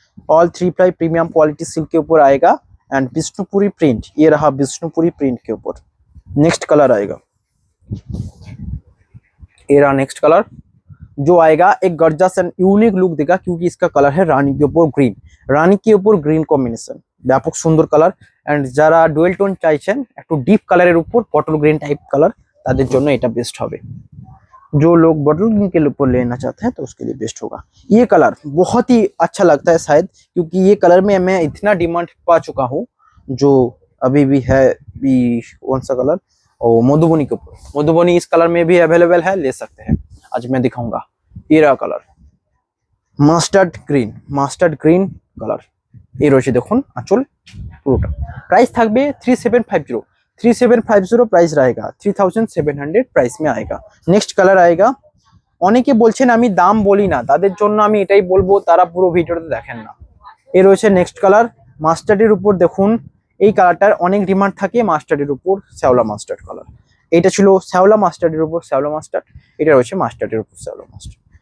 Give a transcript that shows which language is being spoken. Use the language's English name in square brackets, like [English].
[Hindi] All 3 ply premium quality silk के ऊपर आएगा एंड विष्णुपुरी प्रिंट, ये रहा विष्णुपुरी प्रिंट के ऊपर। नेक्स्ट कलर आएगा, ये रहा नेक्स्ट कलर जो आएगा एक गॉर्जियस एंड यूनिक लुक देगा क्योंकि इसका कलर है रानी के ऊपर ग्रीन। रानी के ऊपर ग्रीन कॉम्बिनेशन [Bangla] ব্যাপক সুন্দর কালার। এন্ড যারা ডুয়েল টোন চাইছেন একটু ডিপ কালারের উপর বটল গ্রিন टाइप कलर, তাদের জন্য এটা বেস্ট হবে। [Hindi] जो लोग बॉटल ग्रीन के ऊपर लेना चाहते हैं तो उसके लिए बेस्ट होगा। ये कलर बहुत ही अच्छा लगता है शायद क्योंकि ये कलर में मैं इतना डिमांड पा चुका हूँ। जो अभी भी है भी कौन सा कलर, और मधुबनी के ऊपर, मधुबनी इस कलर में भी अवेलेबल है, ले सकते हैं। आज मैं दिखाऊंगा ये रहा कलर मास्टार्ड ग्रीन कलर। [Bangla] এই রয়েছে দেখুন আঁচল পুরোটা। [Hindi] प्राइस থাকবে 3750, 3750 प्राइस रहेगा, 3700 प्राइस में आएगा। नेक्स्ट कलर आएगा, [Bangla] অনেকে বলছেন আমি দাম বলি না, তাদের জন্য আমি এটাই বলবো তারা পুরো ভিডিওটা দেখেন না। এই রয়েছে নেক্সট কালার মাস্টার্ডের উপর, দেখুন এই কালারটার অনেক ডিমান্ড থাকে মাস্টার্ডের উপর, শ্যাওলা মাস্টার্ড কালার। এটা ছিল শ্যাওলা মাস্টার্ডের উপর শ্যাওলা মাস্টার্ড, এটা রয়েছে মাস্টার্ডের উপর শ্যাওলা মাস্টার্ড।